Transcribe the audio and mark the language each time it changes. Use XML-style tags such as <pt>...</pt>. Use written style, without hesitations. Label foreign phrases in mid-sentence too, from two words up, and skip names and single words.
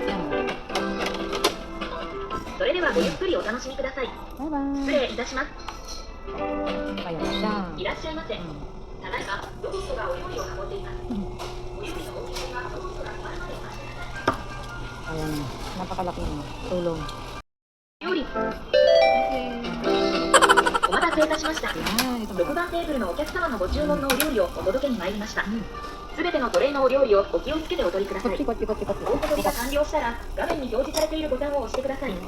<ja>それではごゆっくりお楽しみください。バイバイ。失礼いたします。はい、いらっしゃいませ。ただいまロボットがお料理を運んでいます。お料理のお受け取りはロボットが終わるまでお待ちください。</ja> <tl>Ayan, napakalaking tulong.</tl> <ja>料理。お待たせいたしました。6番テーブルのお客様のご注文のお料理をお届けに参りました。すべてのトレイのお料理をお気をつけてお取りください。お受け取りが完了したら、画面に表示されているボタンを押してください。</ja>